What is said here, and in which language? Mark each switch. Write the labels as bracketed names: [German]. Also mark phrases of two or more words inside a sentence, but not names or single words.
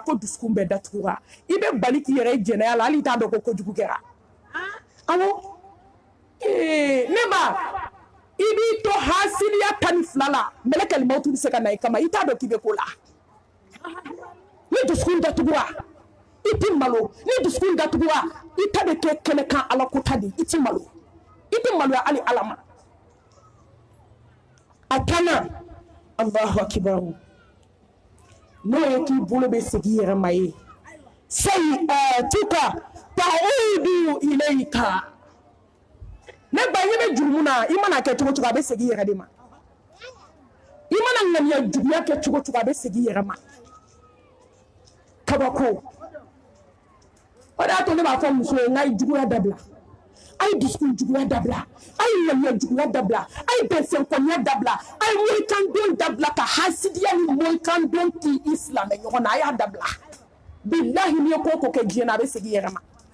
[Bambara] ko dusukun bɛɛ datugura i bɛ bali k'i yɛrɛ jɛnɛya la hali i t'a dɔn ko kojugu kɛra awɔ ne ba i b'i to hasiliya 12 la mɛlɛkɛl mawuti bɛ se ka na i kama i t'a dɔn k'i bɛ ko la ni dusukun datuguwa i ti malo ni dusukun datuguwa i ta bɛ kɛ kɛnɛkan ala ko ta de i ti malo hali ala ma a kana [Arabic] الله أكبر [Bambara] n'o ye k'i bolo bɛ segin i yɛrɛ ma ye [Arabic] سيئاتك تعود إليك [Bambara] ne ba i bɛ jurumu na i mana kɛ cogo cogo a bɛ segin i yɛrɛ de ma i mana ŋaniya juguya kɛ cogo cogo a bɛ segin i yɛrɛ ma kabako o de y'a to ne b'a fɔ muso ye n k'a ye juguya dabila a ye dusukun juguya dabila a ye ŋaniya juguya dabila a ye bɛnsɛnkɔniya dabila a ye moyikandon dabila ka hasidiya ni moyikandon k'i i silamɛ ɲɔgɔn na a y'a dabila bilahi n'i ye ko o ko kɛ diɲɛ na a bɛ segin i yɛrɛ ma